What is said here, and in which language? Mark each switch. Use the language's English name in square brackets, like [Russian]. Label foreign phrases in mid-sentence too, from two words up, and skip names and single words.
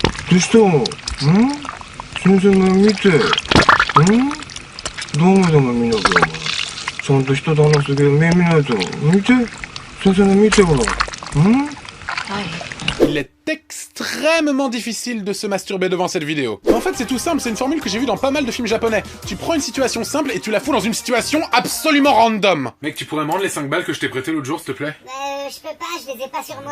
[Japanese] どうしたん？先生が見て。ダメ見なきゃお前。ちゃんと人と話すけど目見ないと。見て。先生が見てほら。 [French] Il est extrêmement difficile de se masturber devant cette vidéo. En fait, c'est tout simple, c'est une formule que j'ai vue dans pas mal de films japonais. Tu prends une situation simple et tu la fous dans une situation absolument random. Mec, tu pourrais me rendre les 5 balles que je t'ai prêtées l'autre jour, s'il te plaît? Je peux pas, je les ai pas sur moi.